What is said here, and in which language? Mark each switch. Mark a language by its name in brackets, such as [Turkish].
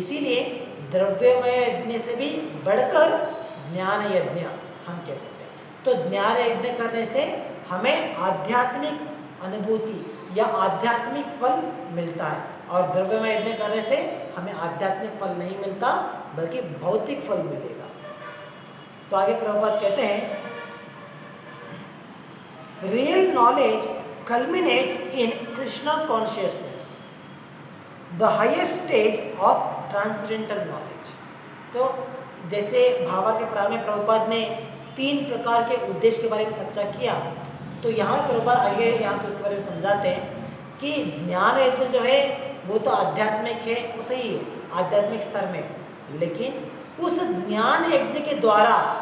[Hindi] तो इसीलिए द्रव्यमय यज्ञ से भी बढ़कर ज्ञान यज्ञ हम कह सकते हैं। तो ज्ञान यज्ञ करने से हमें आध्यात्मिक अनुभूति या आध्यात्मिक फल मिलता है, और द्रव्यमय यज्ञ करने से हमें आध्यात्मिक फल नहीं मिलता बल्कि भौतिक फल मिलेगा। तो आगे प्रभुपाद कहते हैं, [English] Real knowledge culminates in Krishna consciousness, the highest stage of transcendental knowledge। [Hindi] तो जैसे भावार्थ के प्रारंभ में प्रभुपाद ने 3 प्रकार के उद्देश्य के बारे में चर्चा किया, तो यहाँ प्रभुपाद आगे यहाँ पे उसके बारे में समझाते हैं कि ज्ञान यज्ञ जो है वो तो आध्यात्मिक है, वो सही है आध्यात्मिक स्तर में, लेकिन उस ज्ञान यज्ञ के द्वारा